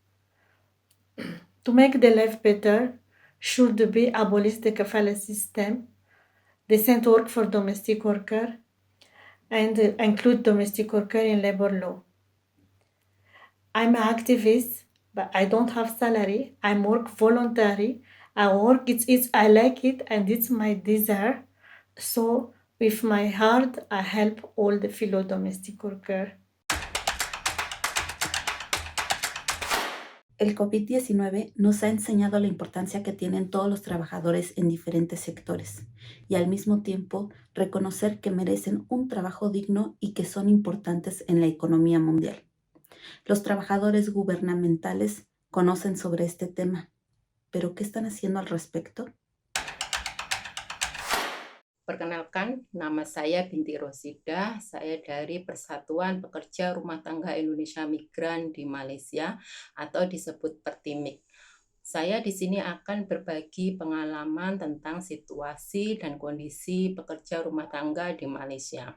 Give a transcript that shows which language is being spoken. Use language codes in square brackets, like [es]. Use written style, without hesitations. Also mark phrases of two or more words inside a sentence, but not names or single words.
[en] To make the life better, should be abolish the kafala system, decent work for domestic worker, and include domestic worker in labor law. I'm an activist, but I don't have salary. I work voluntary. I work, I like it, and it's my desire. So with my heart, I help all the fellow domestic workers. [es] El COVID-19 nos ha enseñado la importancia que tienen todos los trabajadores en diferentes sectores y al mismo tiempo reconocer que merecen un trabajo digno y que son importantes en la economía mundial. Los trabajadores gubernamentales conocen sobre este tema, pero ¿qué están haciendo al respecto? [id] Perkenalkan, nama saya Binti Rosidah. Saya dari Persatuan Pekerja Rumah Tangga Indonesia Migran di Malaysia atau disebut Pertimik. Saya di sini akan berbagi pengalaman tentang situasi dan kondisi pekerja rumah tangga di Malaysia.